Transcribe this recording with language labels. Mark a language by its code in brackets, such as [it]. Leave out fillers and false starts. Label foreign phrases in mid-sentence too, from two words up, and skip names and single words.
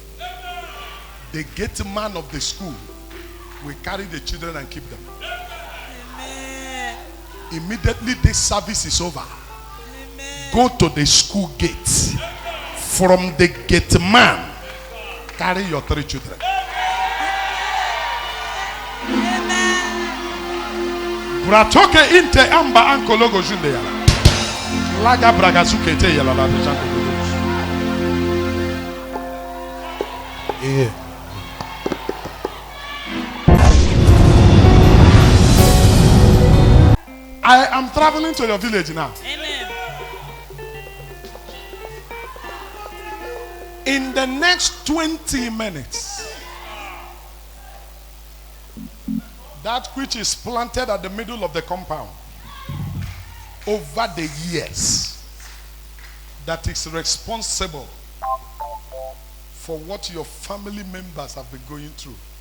[en] The gate man of the school will carry the children and keep them. Amen. Immediately this service is over, Amen. go to the school gate. From the gate man, carry your 3 children. Bratoke inte amba ankologo junde yala. Laga bragazuke te yala la de jango. Yeah. I am traveling to your village now. Amen. In the next 20 minutes, that which is planted at the middle of the compound over the years, that is responsible for what your family members have been going through.